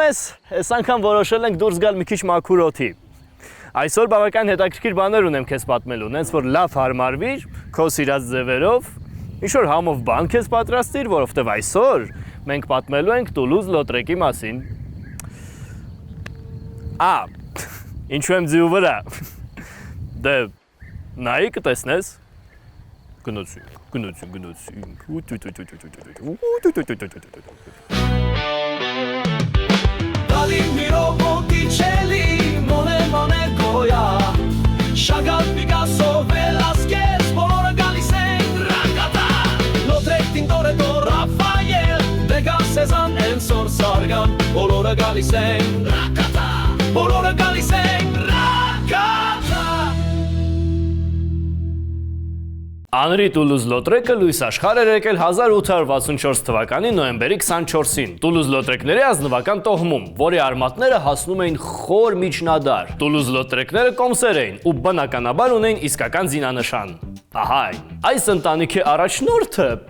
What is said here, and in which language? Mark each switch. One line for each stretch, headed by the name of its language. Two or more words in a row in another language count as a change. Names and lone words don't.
Armenian: ես, այս անգամ որոշել ենք դուրս գալ մի քիչ մաքուր օդի։ Այսօր բավական հետաքրքիր բաներ ունեմ քեզ պատմելու, նենց որ լավ հարմարվիր, քո սիրած ձևերով, ինչ-որ համով բան քեզ պատրաստիր, որովհետև այսօր մենք պատմելու ենք Տուլուզ-Լոտրեկի մասին։ Ինչու եմ ձիու վրա։ Դե, նայի կտեսնես։ Գնացինք։ Dali Mirovoticelli, Mone Goya, Chagall, Picasso, Velázquez, Bolora Galisen, Rakata, Lautrec, Tintoretto, Rafael, Degas, Cézanne, Ensor, Sargan, Bolora Galisen, Rakata, Bolora Galisen, Rakata. Անրի Տուլուզ-Լոտրեկը լույս աշխարհ էր եկել 1864 թվականի նոյեմբերի 24-ին Տուլուզ-Լոտրեկների ազնվական տոհմում, որի արմատները հասնում էին խոր միջնադար։ Տուլուզ-Լոտրեկները կոմսեր էին ու բնականաբար ունեին իսկական զինանշան։ Ահա այն։ Այս ընտանիքի առաջնորդը